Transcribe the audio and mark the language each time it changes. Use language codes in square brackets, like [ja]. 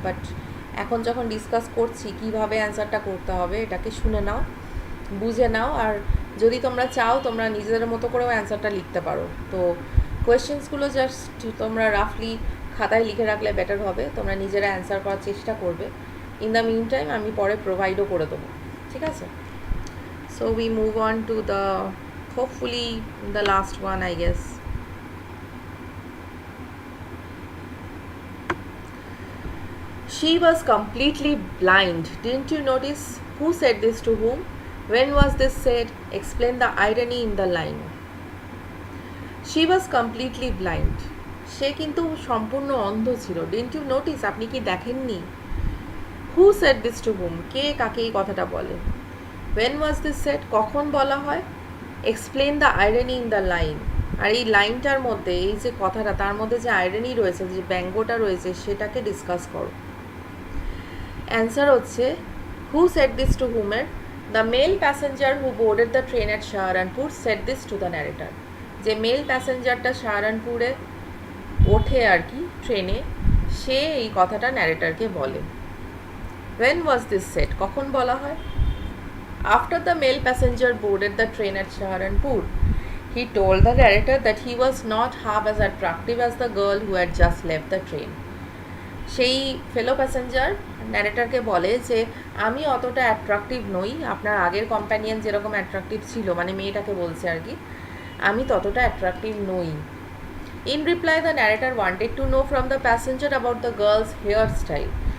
[bn] But এখন যখন discuss করছি কীভাবে অ্যান্সারটা করতে হবে এটাকে শুনে নাও, বুঝে নাও, আর যদি তোমরা চাও তোমরা নিজেদের মতো করেও অ্যান্সারটা লিখতে পারো। তো কোয়েশ্চেন্সগুলো জাস্ট তোমরা রাফলি খাতায় লিখে রাখলে বেটার হবে, তোমরা নিজেরা অ্যান্সার করার চেষ্টা করবে। [en] in the mean time [bn] আমি পরে প্রোভাইডও করে দেবো, ঠিক আছে। [en] So we move on to the hopefully the last one, I guess. She was completely blind. Didn't you notice? Who said this to whom? When was this said? Explain the irony in the line. She was completely blind. [bn] সে কিন্তু সম্পূর্ণ অন্ধ ছিল। [en] Didn't you notice? [bn] আপনি কি দেখেননি? [en] Who said this to whom? [bn] কে কাকে এই কথাটা বলে? [en] When was this said? [bn] কখন বলা হয়? [en] Explain the irony in the line. [bn] আর এই লাইনটার মধ্যে এই যে কথাটা তার মধ্যে যে আইরনি রয়েছে, যে ব্যঙ্গটা রয়েছে সেটাকে ডিসকাস করো। অ্যান্সার হচ্ছে [en] Who said this to whom? The male passenger who boarded the train at Saharanpur said this to the narrator. [bn] যে মেল প্যাসেঞ্জারটা সাহারানপুরে ওঠে আর কি ট্রেনে, সে এই কথাটা ন্যারেটারকে বলে। [en] When was this said? [bn] কখন বলা হয়? [en] After the male passenger boarded the train at Saharanpur, he told the narrator that he was not half as attractive as the girl who had just left the train. [bn] সেই ফেলো passenger ন্যারেটারকে বলে যে আমি অতটা attractive নই, আপনার আগের companion যেরকম attractive ছিল, মানে মেয়েটাকে বলছে আর কি, আমি ততটা অ্যাট্রাকটিভ নই। [en] In reply the narrator wanted to know from the passenger about the girl's hairstyle.